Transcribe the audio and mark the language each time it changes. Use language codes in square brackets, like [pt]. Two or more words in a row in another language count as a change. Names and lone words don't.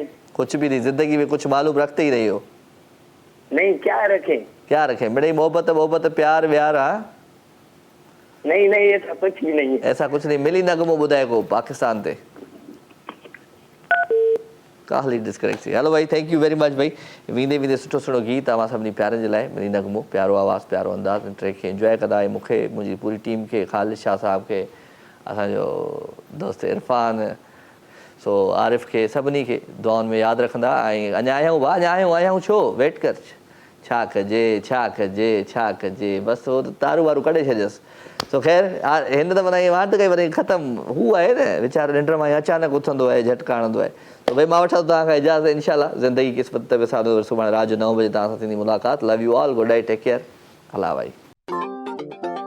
[hi] कुछ भी नहीं जिंदगी में कुछ मालूम रखते ही रही हो नहीं क्या रखे मेरी मोहब्बत प्यार व्यार हाँ नहीं नहीं ऐसा कुछ भी नहीं ऐसा कुछ नहीं [sd] मिली नगमो ॿुधाए को पाकिस्तान ते काहली डिस्कनेक्ट थी हलो भाई [en] Thank you very much [sd] भाई वेंदे सुठो सुठो गीत तव्हां सभिनी प्यारनि जे लाइ मिली नगमो प्यारो आवाज़ प्यारो अंदाज़ इन ट्रैक खे इंजॉय कंदा ऐं मूंखे मुंहिंजी पूरी टीम खे ख़ालिद शाह साहिब खे असांजो दोस्त इरफान सो आरिफ़ खे सभिनी खे दुआउनि में यादि रखंदा ऐं अञा आहियूं छो वेट कर छा कजे बसि हो तारू वारू कढे छॾियसि सो ख़ैर हिन त माना वांट कई वरी ख़तमु हू आहे न वीचारो निंड मां अचानक उथंदो आहे झटका हणंदो आहे त भई मां वठां तव्हां खां इजाज़त इनशाला ज़िंदगी क़िस्मत ते सुभाणे राति जो 9 बजे तव्हां सां थींदी मुलाक़ात [en] love you all good night take care [sd] हला भाई